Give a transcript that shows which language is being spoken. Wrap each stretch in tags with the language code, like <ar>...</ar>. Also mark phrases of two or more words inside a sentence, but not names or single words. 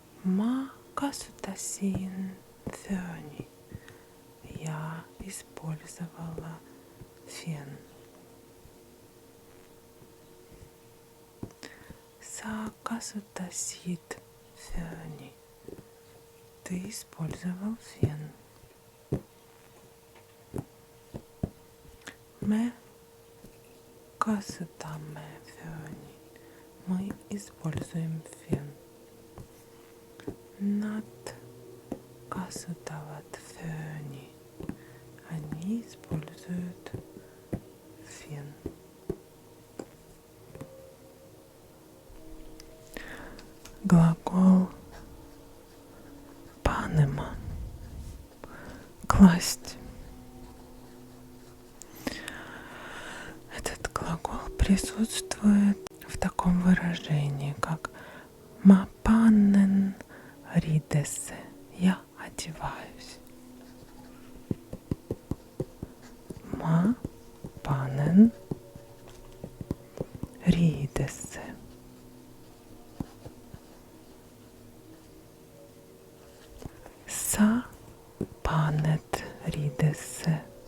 <et>Ma kasutasin föni.</et> <ru>Я использовала фен.</ru> <et>Sa kasutasid föni.</et> <ru>Ты использовал фен.</ru> <et>Me kasutame föni.</et> <ru>Мы используем фен.</ru> <et>Nad kasutavad föni.</et> <ru>Они используют фен. Глагол панема. Класть. Этот глагол присутствует в таком выражении, как</ru> <et>ma panen riidesse.</et> <ru>Я одеваюсь.</ru> <et>Ma panen riidesse. Sa paned riidesse.</et>